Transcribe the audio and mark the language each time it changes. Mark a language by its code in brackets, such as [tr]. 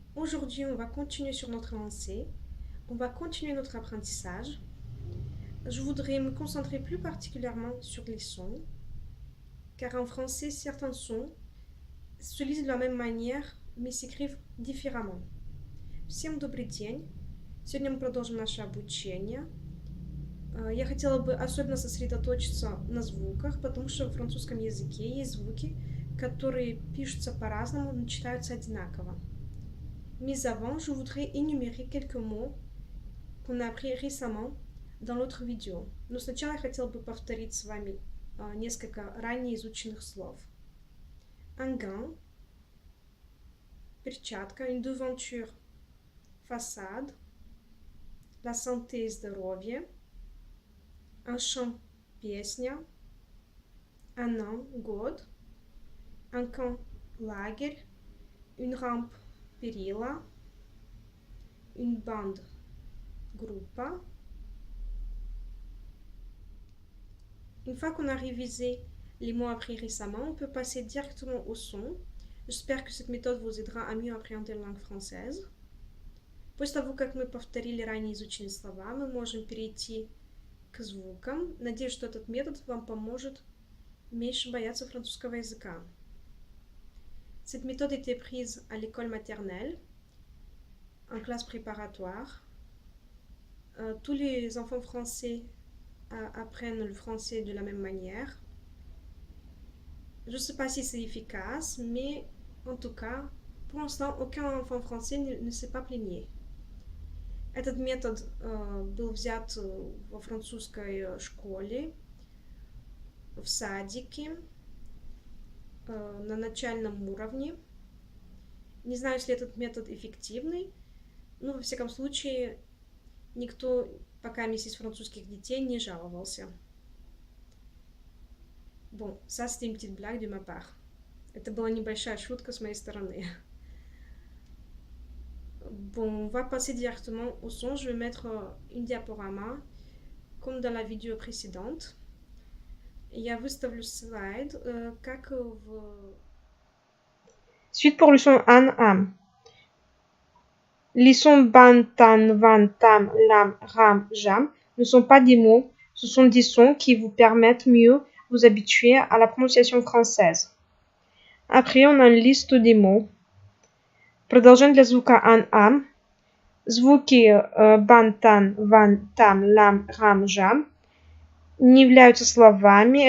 [fr] Aujourd'hui, on va continuer sur notre lancée. On va continuer notre apprentissage. Je voudrais me concentrer plus particulièrement sur les sons, car en français, certains sons se lisent de la même manière, mais s'écrivent différemment. [ru] Всем добрый день. Сегодня мы продолжим наше обучение. Я хотела бы особенно сосредоточиться на звуках, потому что в французском языке есть звуки, которые пишутся по-разному, но читаются одинаково. [fr] Mais avant, je voudrais énumérer quelques mots qu'on a appris récemment dans l'autre видео. [ru] Но сначала я хотела бы повторить с вами несколько ранее изученных слов. [fr] Un gant, [ru] перчатка, [fr] une devanture, façade, la santé, [ru] здоровье, [fr] un chant, [ru] песня, [fr] un an, [ru] год, [fr] un camp, [ru] лагерь, [fr] une rampe, [ru] перила, [fr] une bande, [ru] группа. [fr] Une fois qu'on a révisé les mots appris récemment, on peut passer directement au son. J'espère que cette méthode vous aidera à mieux appréhender la langue française. [ru] После того, как мы повторили ранее изученные слова, мы можем перейти к звукам. Надеюсь, что этот метод вам поможет меньше бояться французского языка. [fr] Cette méthode était prise à l'école maternelle, en classe préparatoire. Tous les enfants français apprennent le français de la même manière. Je ne sais pas si c'est efficace, mais en tout cas, pour l'instant, aucun enfant français ne s'est pas plaigné. [ru] Этот метод был взят во французской школе, в садике, на начальном уровне. Не знаю, если этот метод эффективный, но во всяком случае никто пока из французских детей не жаловался. [fr] Bon, ça c'était une petite blague de ma part. [ru] Это была небольшая шутка с моей стороны. [fr] Bon, on va passer directement au son. Je vais mettre une diaporama, comme dans la vidéo précédente. [ru] Я выставлю слайд, как в... [fr] Suite pour le son an, am. Les sons ban, tan, van, tam, lam, ram, jam ne sont pas des mots, ce sont des sons qui vous permettent mieux vous habituer à la prononciation française. Après, on a une liste des mots. [ru] Продолжение для звука an, am. Звуки ban, tan, van, tam, lam, ram, jam не являются словами.